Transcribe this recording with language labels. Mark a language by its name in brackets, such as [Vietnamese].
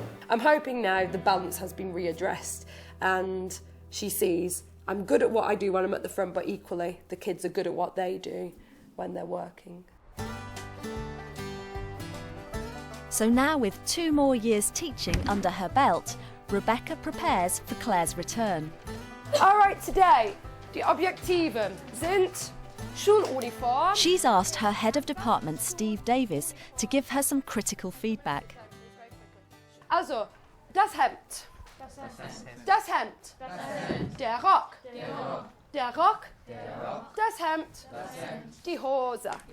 [English] I'm hoping now the balance has been readdressed and she sees I'm good at what I do when I'm at the front, but equally the kids are good at what they do when they're working. So now with 2 more years teaching under her belt, Rebecca prepares for Claire's return. All right, today, [German] die Objektiven sind Schuluniform. [English] She's asked her head of department, Steve Davis, to give her some critical feedback. [German] Also, das Hemd. Das Hemd. Der Rock. Der Rock. Das Hemd. Die Hose.